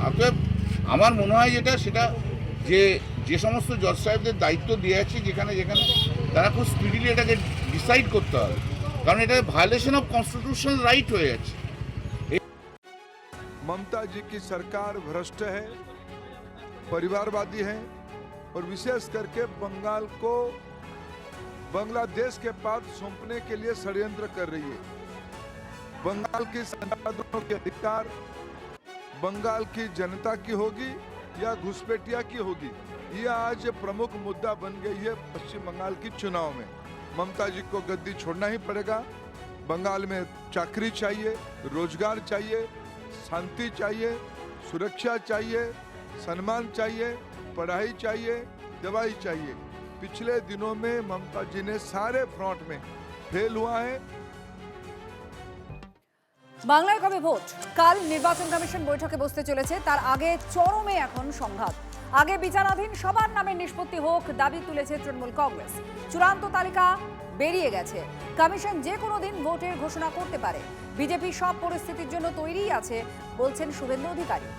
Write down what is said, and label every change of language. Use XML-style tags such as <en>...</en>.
<bn>অতএব আমার মনে হয় সেটা যে সমস্ত জজ সাহেবদের দায়িত্ব দিয়ে আছে যেখানে তারা খুব স্পিডিলি এটাকে ডিসাইড করতে হবে, কারণ এটা</bn> <en>violation of constitutional right</en> <bn>হয়ে যাচ্ছে।</bn> <hi>ममता जी की सरकार भ्रष्ट है, परिवारवादी है और विशेष करके बंगाल को बांग्लादेश के पास सौंपने के लिए षड्यंत्र कर रही है। बंगाल की संसाधनों के अधिकार बंगाल की जनता की होगी या घुसपैठिया की होगी, ये आज प्रमुख मुद्दा बन गई है पश्चिम बंगाल की चुनाव में। ममता जी को गद्दी छोड़ना ही पड़ेगा। बंगाल में चाकरी चाहिए, रोजगार चाहिए, शांति चाहिए, सुरक्षा चाहिए, सम्मान चाहिए, पढ़ाई चाहिए, दवाई चाहिए। पिछले दिनों में ममता जी ने सारे फ्रंट में फेल हुआ है।</hi> <bn>বাংলায় কবে ভোট? কাল নির্বাচন কমিশন বৈঠকে বসতে চলেছে। তার আগে চরমে এখন সংঘাত। আগে বিচারাধীন সবার নামে নিষ্পত্তি হোক দাবি তুলেছে তৃণমূল কংগ্রেস। চূড়ান্ত তালিকা বেরিয়ে গেছে। কমিশন যে কোনো দিন ভোটের ঘোষণা করতে পারে। বিজেপি সব পরিস্থিতির জন্য তৈরিই আছে বলছেন শুভেন্দু অধিকারী।</bn>